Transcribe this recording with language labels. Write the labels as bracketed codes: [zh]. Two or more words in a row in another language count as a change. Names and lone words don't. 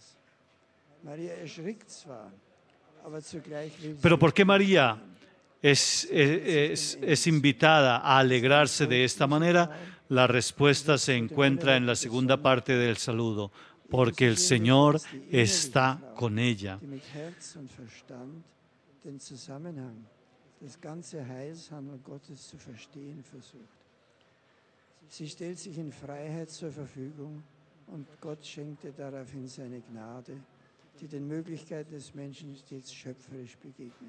[es] Pero ¿por qué María es invitada a alegrarse de esta manera? La respuesta se encuentra en la segunda parte del saludo, porque el Señor está con ella. [de] Das ganze Heilshandel Gottes zu verstehen versucht. Sie stellt sich in Freiheit zur Verfügung und Gott schenkte daraufhin seine Gnade, die den Möglichkeiten des Menschen stets schöpferisch begegnet.